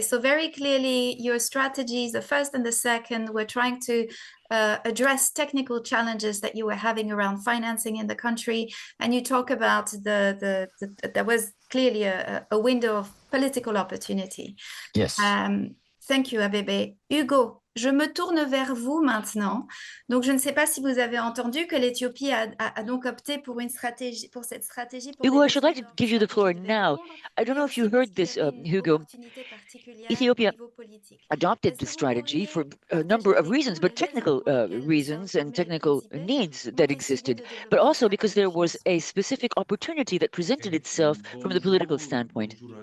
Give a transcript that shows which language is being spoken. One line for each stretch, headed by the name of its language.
English: So very clearly, your strategies, the first and the second, were trying to address technical challenges that you were having around financing in the country. And you talk about there was clearly a window of political opportunity. Yes. Thank you, Abebe.
French: Hugo, je me tourne vers vous maintenant. Donc, je ne sais pas si vous avez entendu que l'Éthiopie a donc opté pour cette stratégie.
English: Hugo, I should like to give you the floor now. I don't know if you heard this, Hugo. Ethiopia adopted this strategy for a number of reasons, but technical reasons and technical needs that existed, but also because there was a specific opportunity that presented itself from the political standpoint.